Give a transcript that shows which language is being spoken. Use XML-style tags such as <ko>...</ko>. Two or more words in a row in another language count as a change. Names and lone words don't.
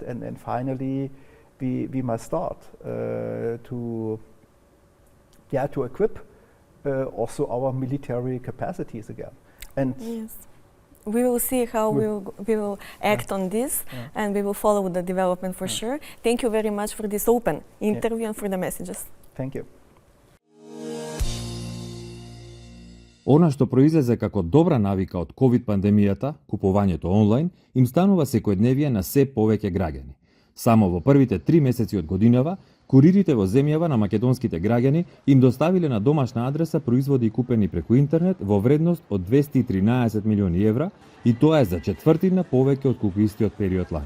<en>And finally, we must start to equip also our military capacities again. And Yes. We will see how we will act on this, and we will follow the development for sure. Thank you very much for this open interview and for the messages. thank you.</en> <mk>Она што произлезе како добра навика од ковид пандемијата, купувањето онлайн, им станува секојдневие на се повеќе граѓани. Само во првите 3 месеци од годинава, куририте во земјава на македонските граѓани им доставиле на домашна адреса производи купени преку интернет во вредност од 213 милиони евра, и тоа е за четвртина повеќе од колку истиот период лани.</mk>